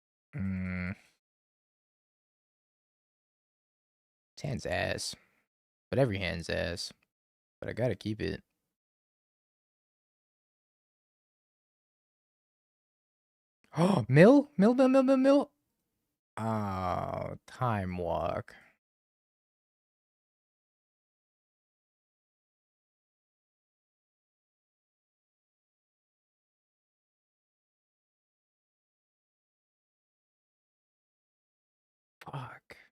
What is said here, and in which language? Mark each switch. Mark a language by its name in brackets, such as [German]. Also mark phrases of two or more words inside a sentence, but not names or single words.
[English] Mm, this hand's ass. But every hand's ass. But I gotta keep it. Oh, mill? Mill, mill, mill, mill, mill. Oh, time walk. Fuck.